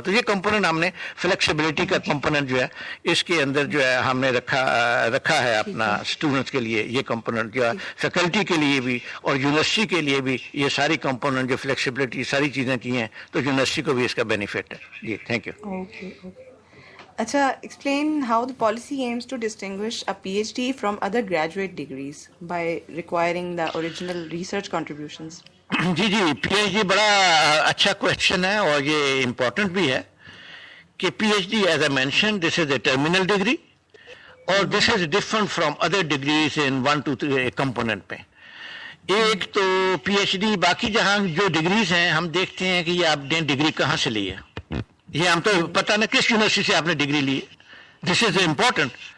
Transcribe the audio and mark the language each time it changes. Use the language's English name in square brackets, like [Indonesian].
[Urdu] تو یہ کمپوننٹ ہم نے فلیکسیبلٹی کا کمپوننٹ جو ہے اس کے اندر جو ہے ہم نے رکھا ہے اپنا اسٹوڈنٹس کے لیے. یہ کمپوننٹ جو ہے فیکلٹی کے لیے بھی اور یونیورسٹی کے لیے بھی یہ ساری کمپوننٹ جو فلیکسیبلٹی ساری چیزیں کی ہیں تو یونیورسٹی کو بھی اس کا بینیفٹ ہے. جی thank you. [English] Okay. Acha, explain how the policy aims to distinguish a PhD from other graduate degrees by requiring the original research contributions. [Urdu] جی P H D بڑا اچھا کوشچن ہے اور یہ امپورٹنٹ بھی ہے کہ [English] P H D as a mention this is a terminal degree اور this is different from other degrees in 1 to 3 component پہ. [Urdu] ایک تو پی ایچ ڈی باقی جہاں جو ڈگریز ہیں ہم دیکھتے ہیں کہ یہ آپ نے ڈگری کہاں سے لی ہے, یہ ہم تو پتہ نہ کس یونیورسٹی سے آپ نے ڈگری لی ہے. [English] This is important.